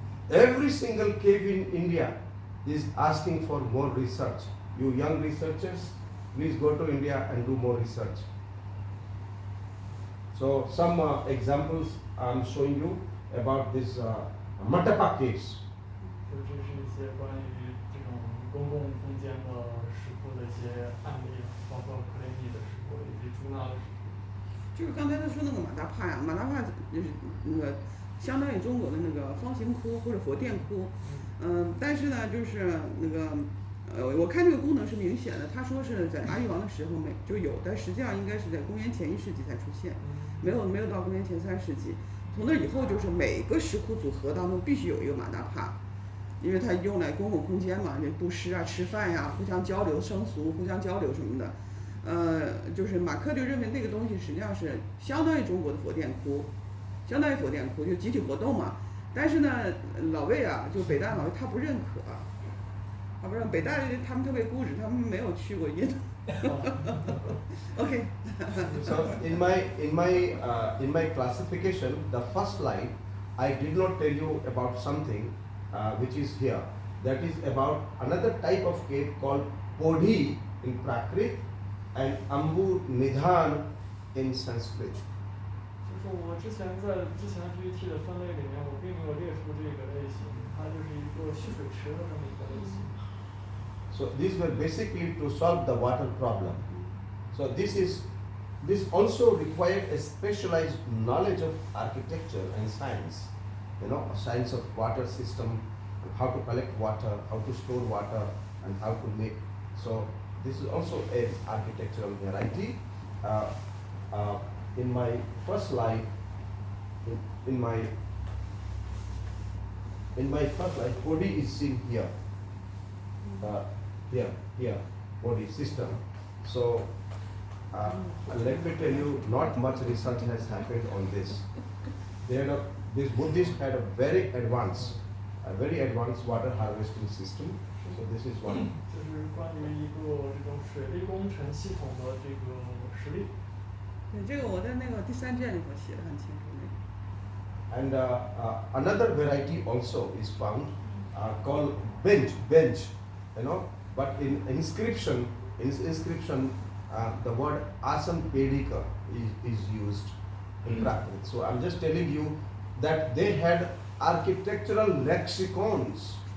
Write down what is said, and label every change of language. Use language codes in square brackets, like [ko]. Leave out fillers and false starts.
[en] Every single cave in India is asking for more research. You young researchers, please go to India and do more research. So some examples I'm showing you about this Matapa caves. [zh] 就这是一些关于这种公共空间的石窟的一些案例，包括克雷米的石窟以及朱纳的石窟。就是刚才他说那个马大帕呀，马大帕就是那个相当于中国的那个方形窟或者佛殿窟，但是呢，就是那个我看这个功能是明显的，他说是在阿育王的时候就有，但实际上应该是在公元前1世纪才出现，没有到公元前3世纪。从那以后，就是每个石窟组合当中必须有一个马大帕，因为它用来公共空间嘛，这布施啊、吃饭呀、互相交流、生俗、互相交流什么的。就是马克就认为那个东西实际上是相当于中国的佛殿窟，相当于佛殿窟，就集体活动嘛。但是呢，老魏啊，就北大老魏他不认可，他不认北大他们特别固执，他们没有去过印度。 [en] OK. So in my classification, the first line, I did not tell you about something which is here. That is about another type of cave called Podhi in Prakrit and Ambu Nidhan in Sanskrit. [zh] 就是我之前在之前 PPT 的分类里面，我并没有列出这个类型，它就是一个蓄水池的这么一个类型。 [en] So these were basically to solve the water problem. So this also required a specialized knowledge of architecture and science. You know, science of water system, how to collect water, how to store water, and how to make. So this is also an architectural variety. In my first slide, in my first slide, Podhi is seen here. Here, body system. So let me tell you, not much research has happened on this. This Buddhist had a very advanced water harvesting system. So this is one. [zh] 就是关于一个这种水利工程系统的这个实例。对，这个我在那个第3卷里头写的很清楚。 [en] And another variety also is found called bench. You know. But in inscription, the word Asan Pedika is used in Prakrit. So I'm just telling you that they had architectural lexicons.